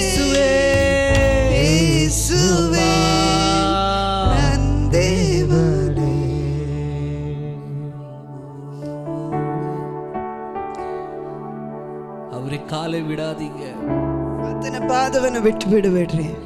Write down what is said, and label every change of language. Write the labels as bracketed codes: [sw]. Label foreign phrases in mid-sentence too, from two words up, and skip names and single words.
[kn] ಯೇಸುವೇ ನನ್ ದೇವರೇ. [ta] அவரை காலை விடாதீங்க. [kn] ಆತನ ಪಾದವನ್ನು ಬಿಟ್ಟು ಬಿಡಬೇಡ್ರಿ.